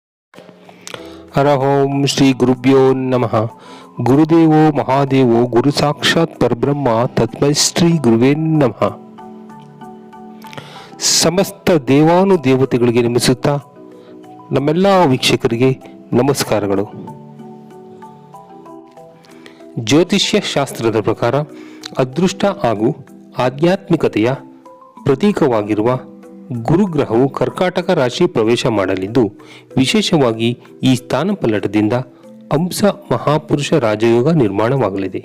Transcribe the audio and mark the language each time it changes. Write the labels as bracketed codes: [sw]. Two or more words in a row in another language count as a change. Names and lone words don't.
[sa] ಹರ ಓಂ ಶ್ರೀ ಗುರುಭ್ಯೋ ನಮಃ. ಗುರುದೇವೋ ಮಹಾದೇವೋ ಗುರು ಸಾಕ್ಷಾತ್ ಪರಬ್ರಹ್ಮ ತಸ್ಮೈ ಶ್ರೀ ಗುರುವೇ ನಮಃ. [kn] ಸಮಸ್ತ ದೇವಾನುದೇವತೆಗಳಿಗೆ ನಮಿಸುತ್ತಾ ನಮ್ಮೆಲ್ಲ ವೀಕ್ಷಕರಿಗೆ ನಮಸ್ಕಾರಗಳು. ಜ್ಯೋತಿಷ್ಯ ಶಾಸ್ತ್ರದ ಪ್ರಕಾರ ಅದೃಷ್ಟ ಹಾಗೂ ಆಧ್ಯಾತ್ಮಿಕತೆಯ ಪ್ರತೀಕವಾಗಿರುವ ಗುರುಗ್ರಹವು ಕರ್ಕಾಟಕ ರಾಶಿ ಪ್ರವೇಶ ಮಾಡಲಿದ್ದು, ವಿಶೇಷವಾಗಿ ಈ ಸ್ಥಾನಪಲ್ಲಟದಿಂದ ಅಂಶ ಮಹಾಪುರುಷ ರಾಜಯೋಗ ನಿರ್ಮಾಣವಾಗಲಿದೆ.